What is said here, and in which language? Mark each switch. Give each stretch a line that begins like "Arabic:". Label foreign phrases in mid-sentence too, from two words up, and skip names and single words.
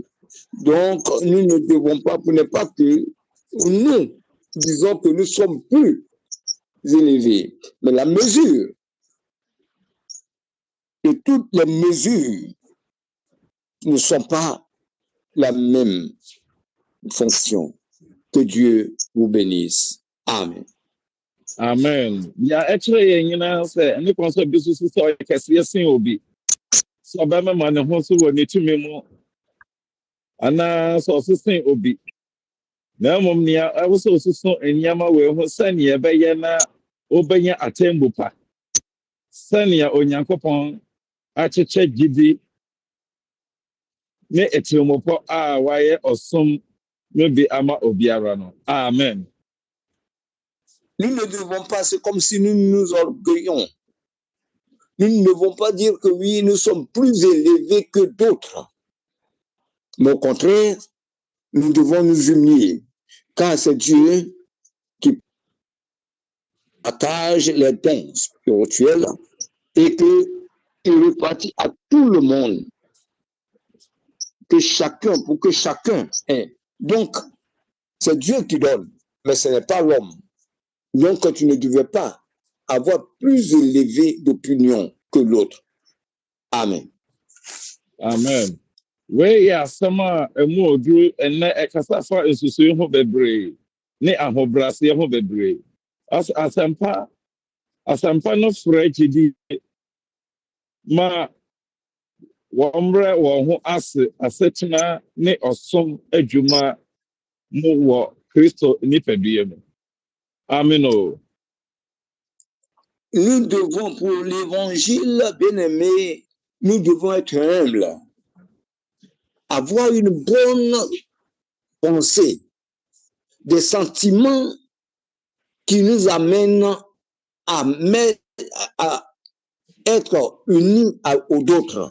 French: Donc, nous ne devons pas, pour ne pas que nous disons que nous sommes plus élevés. Mais la mesure, et toutes les mesures ne sont pas la même fonction. Que Dieu vous bénisse. Amen. Amen.
Akan: Ya ɛkyerɛ yɛn nyinaa sɛ ɛne kwan sɛ bi susu sɛ ɔyɛ kɛseɛ sen obi sɛ ɔbɛma ma ne ho so wɔ ne tumi mu anaasɛ ɔsesen obi na mmom nea ɛwɔ sɛ ɔsoso nneɛma wei ho sɛnea ɛbɛyɛ na wobɛnya atemmu pa sɛnea onyankopɔn akyekyɛ gyidi ne etirimopɔ a wayɛ ɔsom no bi ama obiara no. Amen.
French: Nous ne devons pas, c'est comme si nous nous orgueillons. Nous ne devons pas dire que oui, nous sommes plus élevés que d'autres. Mais au contraire, nous devons nous humilier. Car c'est Dieu qui partage les dons spirituels et qu'il répartit à tout le monde. Pour que chacun ait. Donc, c'est Dieu qui donne, mais ce n'est pas l'homme. Donc, tu ne devais pas avoir plus élevé d'opinion que l'autre. Amen. Amen.
Akan: Wei yɛ asɛm a ɛmu oduru ɛnɛ ɛkasa fa nsusuo ho bebree ne ahobrɛaseɛ ho bebree. Asɛmpa no frɛ gyidi ma wɔmmerɛ wɔn ho ase asetena ne ɔsom adwuma mu wɔ Kristo nipadua mu. Amen.
French: Nous devons, pour l'évangile, bien-aimé, nous devons être humbles, avoir une bonne pensée, des sentiments qui nous amènent à être unis aux autres.